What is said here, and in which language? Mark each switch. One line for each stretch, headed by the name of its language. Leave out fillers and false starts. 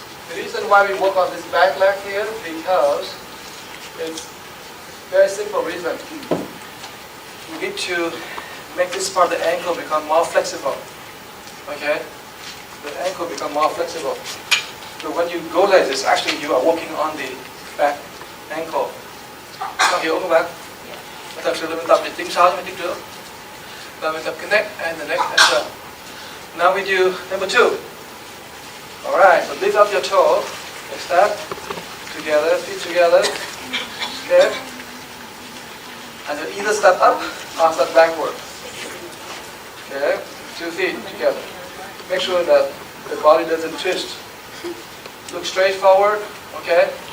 English: The reason why we work on this back leg here because it's very simple reason. We need to make this part of the ankle become more flexible. Okay? The ankle become more flexible. So when you go like this, actually you are working on the back ankle.
Vietnamese: Có hiểu không bạn? Thật sự là mình tập để tiếng sau với tiếng trước. Là mình tập cái neck
English: and the neck as well. Now we do number 2. Alright, so lift up your toe. Step together, feet together. Okay. And you either step up or step backward. Okay, 2 feet together. Make sure that the body doesn't twist. Look straight forward. Okay.